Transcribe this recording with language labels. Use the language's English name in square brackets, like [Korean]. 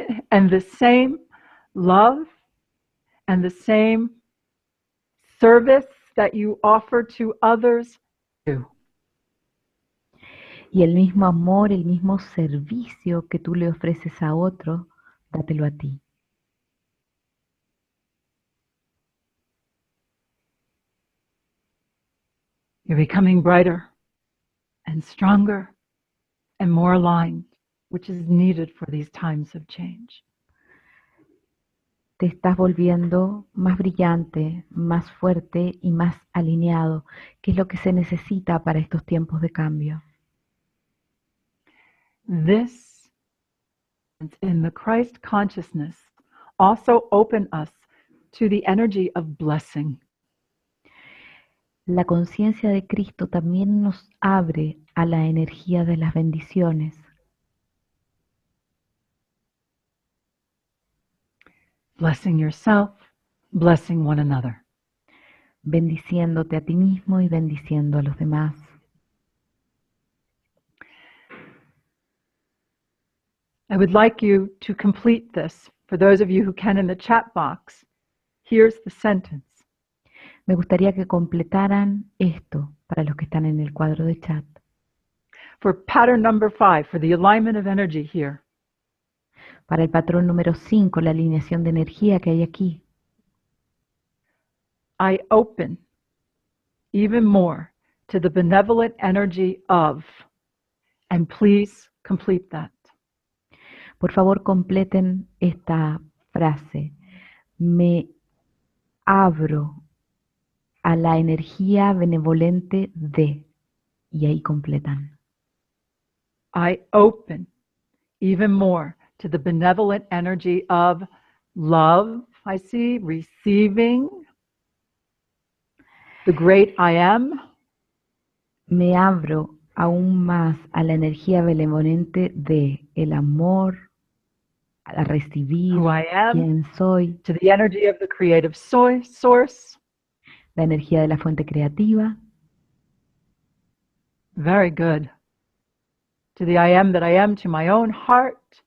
[English] And the same love and the same service that you offer to others do. [Spanish] Y el mismo amor, el mismo servicio que tú le ofreces a otro, dátelo a ti. [English] You're becoming brighter and stronger and more aligned, which is needed for these times of change. [Spanish] Te estás volviendo más brillante, más fuerte y más alineado, que es lo que se necesita para estos tiempos de cambio. [English] This in the Christ consciousness also open us to the energy of blessing. [Spanish] La conciencia de Cristo también nos abre a la energía de las bendiciones. [English] Blessing yourself, blessing one another. [Spanish] Bendiciéndote a ti mismo y bendiciendo a los demás. [English] I would like you to complete this. For those of you who can in the chat box, here's the sentence. [Spanish] Me gustaría que completaran esto para los que están en el cuadro de chat. [English] For pattern number 5, for the alignment of energy here. [Spanish] Para el patrón número 5, la alineación de energía que hay aquí. [English] I open even more to the benevolent energy of, and please complete that. [Spanish] Por favor, completen esta frase. Me abro a la energía benevolente de, y ahí completan. [English] I open even more to the benevolent energy of love, I see, receiving, the great I am. [Spanish] Me abro aún más a la energía benevolente de el amor, a recibir [English] Who I am, [Spanish] quién soy, [English] to the energy of the creative source. [Spanish] la energía de la fuente creativa. [English] Very good. To the I am that I am, to my own heart.